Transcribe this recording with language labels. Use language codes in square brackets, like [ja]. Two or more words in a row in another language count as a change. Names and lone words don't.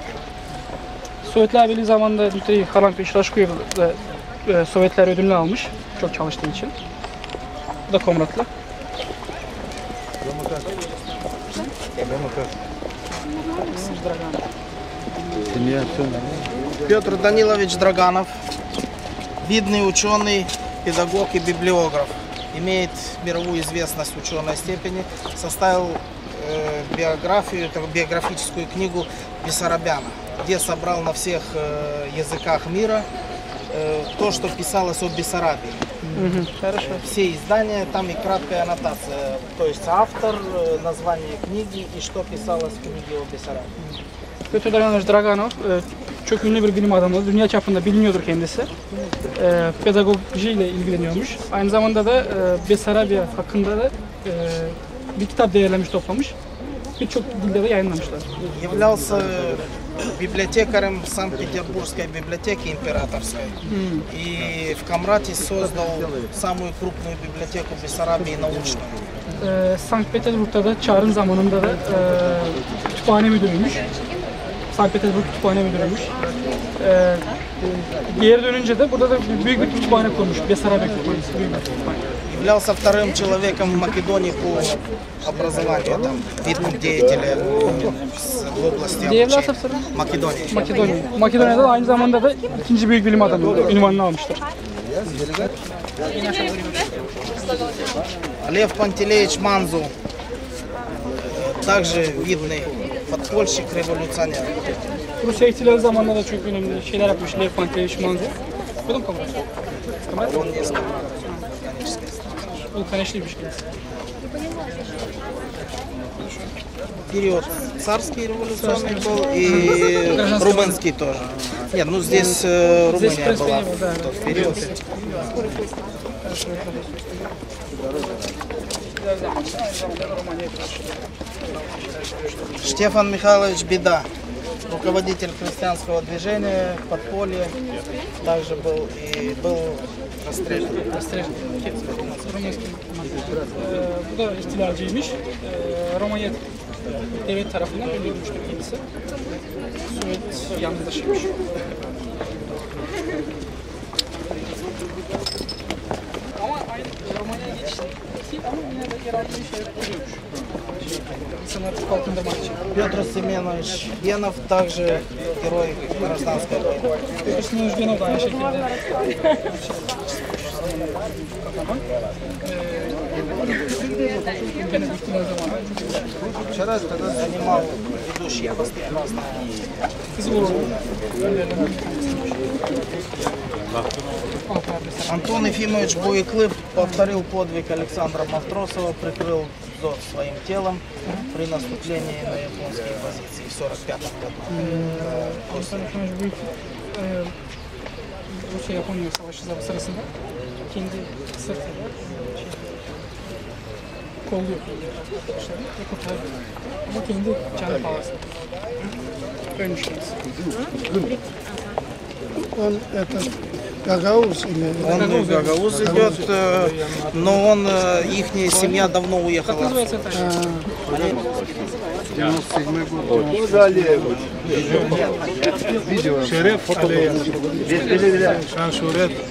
[tr] Sovyetler Birliği zamanında Dmitri Harnamovich Rashkuyev da Sovyetler ödülünü almış çok çalıştığı için. Bu da komratlı. [ru] Петр Данилович Драганов, видный ученый, педагог и библиограф, имеет мировую известность в ученой степени, составил биографическую книгу Бессарабяна, где собрал на всех языках мира то, что писалось о Бессарабии. Все издания, там и краткая аннотация, то есть автор, название книги и что pисалось в книге о Бессарабии. [tr] Petr Draganov çok ünlü bir bilim adamı, dünya çapında biliniyordur kendisi. Pedagojiyle ilgileniyormuş. Aynı zamanda da Bessarabya hakkında da bir kitap değerlenmiş, toplamış. Birçok dilde de yayınlamışlar. [ru] Являлся библиотекарем Санкт-Петербургской библиотеки императорской. И в Камрате создал самую крупную библиотеку Бессарабии научную. [tr] Sankt Petersburg'da da Çar'ın zamanında da kütüphane müdürüymüş. Sankt Petersburg kütüphane müdürüymüş. Geri dönünce de burada da büyük bir kütüphane kurmuş. Bessarabya kütüphanesi, büyük bir kütüphane. [ru] Являлся вторым человеком в Македонии по образованию, там, видным деятелем в области обучения. Македония. [tr] Makedonya'da da aynı zamanda da ikinci büyük bilim adamı ünvanını almıştır. [ru] Лев Пантелеич Манзу, также видный подпольщик, революционер. [tr] Rusya ihtilali zamanında da çok önemli şeyler yapmış Lev Panteleich Manzur. Buldun mu kamerayı? [ru] Он не сказал. [tr] Bu kanişliymiş kendisi. [ru] Период царский революционный был и румынский тоже. Нет, ну здесь Румыния была в тот период. Штефан Михайлович Беда, руководитель христианского движения, подполья, также был и был расстрелян. [tr] Bu da ihtilalcıymış. Romanya devlet tarafından öldürülmüştür kendisi. Sovyet yandaşıymış. Ama aynı Romanya'ya geçti ama yine de yer aldığı şeyler oluyormuş. İnsanları kalkındırmak için. [ru] Петр Семенович Генов, также герой гражданской войны. [tr] Petr Semenoviç Genov da aynı şekilde. [ru] Занимал ведущие посты Антон Ефимович Буйклып повторил подвиг Александра Матросова, прикрыл Дот своим телом при наступлении на японские позиции в 1945 году. [tr] Антон Ефимович Буйklып Rusya-Japonya savaşı sırasında kendi sırtıyla kolluyor arkadaşlarını ve kurtarıyor. Ama kendi canı pahasına. Ölmüş kendisi. [ru] Он это Гагауз или... Он в Гагауз идет, но он, ихняя семья давно уехала. Шереф Шаншурет.